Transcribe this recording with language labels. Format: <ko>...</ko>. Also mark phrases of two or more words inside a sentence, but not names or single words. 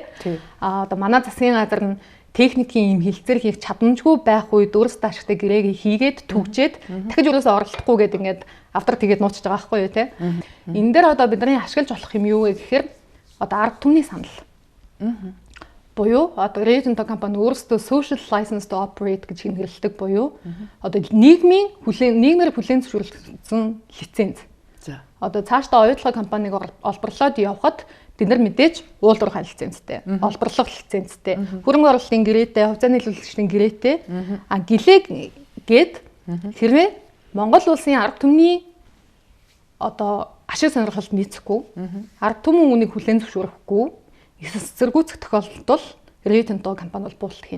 <mn>Одоо манай засгийн газар нь техникийн юм хилцэр хийх чадамжгүй байх үед өөрөөсөө ашигтай гэрээг хийгээд түгжээд дахиж өөрөөсөө оролдохгүй гэдэг ингээд автар тэгээд нууцж байгаа байхгүй юу те. Энэ дээр одоо бидний ашиглаж болох юм юу вэ гэхээр одоо арга түмний санал. Буюу одоо Rio Tinto компани өөрөөсөө</mn> <en>social license to operate</en> <mn>гэж нэрлэдэг буюу одоо нийгмээр хүлээн зөвшөөрсөн лиценз. За. Одоо цаашдаа оюутлага компаниг олборлоод явхад бид нар мэдээж уулуурхай лицензтэй, олборлох лицензтэй, хөрөнгө оруулалтын гэрээтэй, хувьцаа нийлүүлэгчдийн гэрээтэй гэлэг гээд хэрвээ Монгол улсын арга түмний одоо ашиг сонирхолд нийцэхгүй, арга түмэн үнийг хүлээн зөвшөөрөхгүй, эсэргүүцэх тохиолдолд бол Rio Tinto компани бол буулалт хийнэ.</mn>